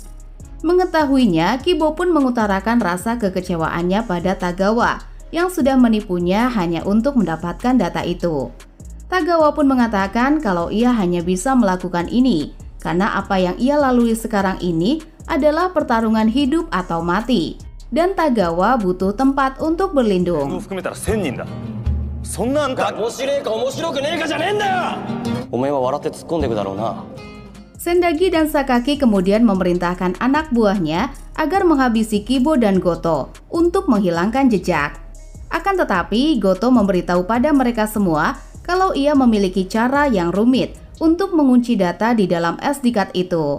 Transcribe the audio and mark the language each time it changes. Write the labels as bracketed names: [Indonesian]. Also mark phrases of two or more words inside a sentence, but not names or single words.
[Indonesian] Mengetahuinya, Kibo pun mengutarakan rasa kekecewaannya pada Tagawa yang sudah menipunya hanya untuk mendapatkan data itu. Tagawa pun mengatakan kalau ia hanya bisa melakukan ini karena apa yang ia lalui sekarang ini adalah pertarungan hidup atau mati, dan Tagawa butuh tempat untuk berlindung. [Japanese] 面白いか面白くねえかじゃねえんだよ。お前は笑って突っ込んでいくだろうな。 [Indonesian] Sendagi dan Sakaki kemudian memerintahkan anak buahnya agar menghabisi Kibo dan Goto untuk menghilangkan jejak. Akan tetapi, Goto memberitahu pada mereka semua kalau ia memiliki cara yang rumit untuk mengunci data di dalam SD card itu.